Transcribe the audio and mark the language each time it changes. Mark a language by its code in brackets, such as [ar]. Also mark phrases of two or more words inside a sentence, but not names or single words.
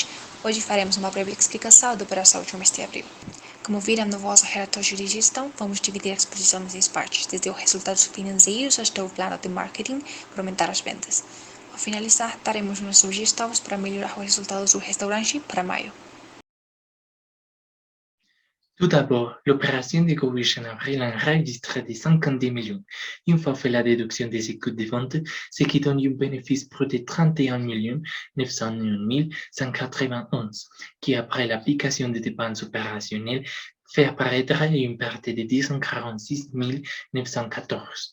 [pt] Hoje faremos uma breve explicação da operação do mês de abril. Como viram no vosso relatório de gestão, vamos dividir a exposição em 6 partes, desde os resultados financeiros até o plano de marketing para aumentar as vendas. Ao finalizar, daremos umas sugestões para melhorar os resultados do restaurante para maio. [fr] Tout d'abord, l'opération de GoWish en avril a enregistré des 50 millions. Une fois fait la déduction des écoutes de vente, ce qui donne un bénéfice brut de 31 901 191, qui après l'application des dépenses opérationnelles fait apparaître une perte de 246 914.